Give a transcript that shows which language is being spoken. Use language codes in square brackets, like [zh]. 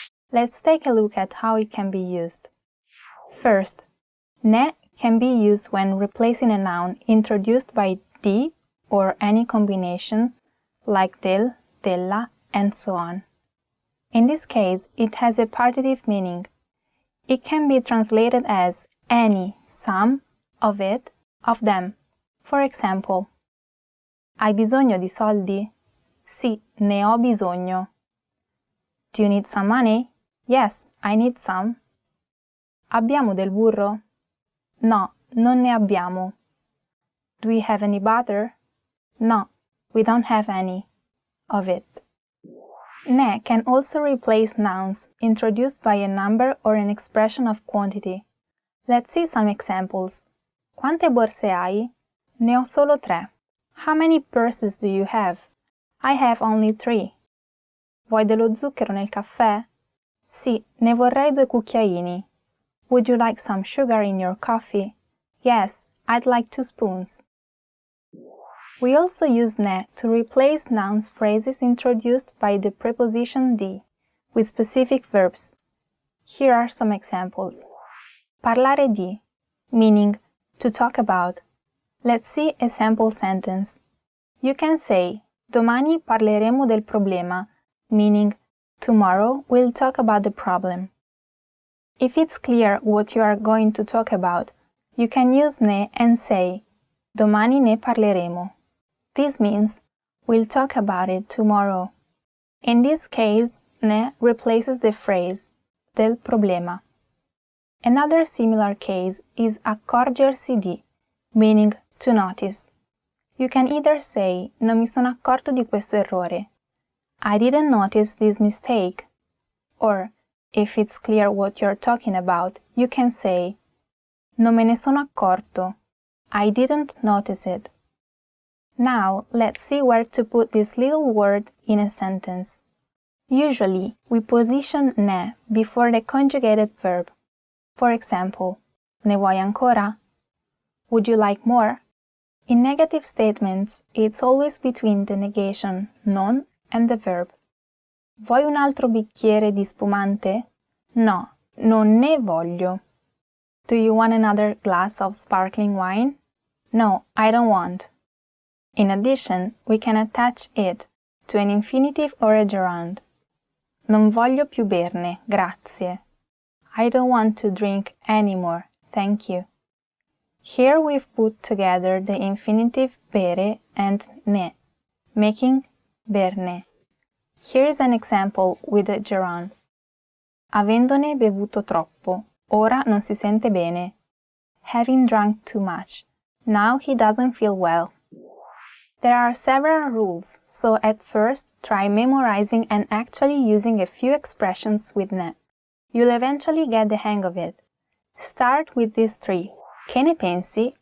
[en] Let's take a look at how it can be used. First, ne can be used when replacing a noun introduced by di or any combination like del, della, and so on. In this case, it has a partitive meaning. It can be translated as any, some, of it, of them. For example, [it] hai bisogno di soldi? Sì, ne ho bisogno. [en] Do you need some money? Yes, I need some. [it] Abbiamo del burro? No, non ne abbiamo. [en] Do we have any butter? No, we don't have any of it. Ne can also replace nouns introduced by a number or an expression of quantity. Let's see some examples. [it] Quante borse hai? Ne ho solo 3. [en] How many purses do you have? I have only 3. [it] Vuoi dello zucchero nel caffè? Sì, ne vorrei 2 cucchiaini. [en] Would you like some sugar in your coffee? Yes, I'd like 2 spoons. We also use ne to replace nouns phrases introduced by the preposition di with specific verbs. Here are some examples. Parlare di, meaning to talk about. Let's see a sample sentence. You can say, [it] domani parleremo del problema, [en] meaning tomorrow we'll talk about the problem. If it's clear what you are going to talk about, you can use ne and say, [it] domani ne parleremo. [en] This means, we'll talk about it tomorrow. In this case, ne replaces the phrase, [it] del problema. [en] Another similar case is accorgersi di, meaning to notice. You can either say, [it] non mi sono accorto di questo errore. [en] I didn't notice this mistake. Or, if it's clear what you're talking about, you can say, [it] non me ne sono accorto. [en] I didn't notice it. Now, let's see where to put this little word in a sentence. Usually, we position ne before the conjugated verb. For example, [it] ne vuoi ancora? [en] Would you like more? In negative statements, it's always between the negation non and the verb. [it] Vuoi un altro bicchiere di spumante? No, non ne voglio. [en] Do you want another glass of sparkling wine? No, I don't want. In addition, we can attach it to an infinitive or a gerund. [it] Non voglio più berne, grazie. [en] I don't want to drink any more, thank you. Here we've put together the infinitive bere and ne, making berne. Here is an example with a gerund. [it] Avendone bevuto troppo, ora non si sente bene. [en] Having drunk too much, now he doesn't feel well. There are several rules, so at first try memorizing and actually using a few expressions with ne. You'll eventually get the hang of it. Start with these three. [it] Che ne pensi?